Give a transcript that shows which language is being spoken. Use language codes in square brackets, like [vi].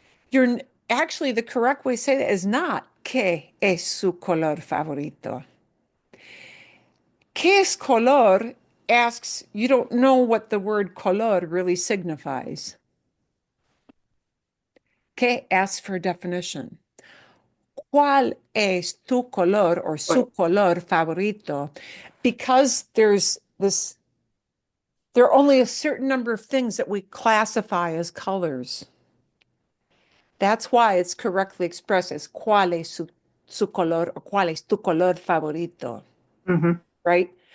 [en] You're actually the correct way to say that is not ¿Qué es su color favorito? ¿Qué es color? Asks, you don't know what the word color really signifies. ¿Qué asks for a definition? [es] ¿Cuál es tu color or su color favorito? [en] Because there are only a certain number of things that we classify as colors. That's why it's correctly expressed as ¿cuál es su color or cuál es tu color favorito? Right?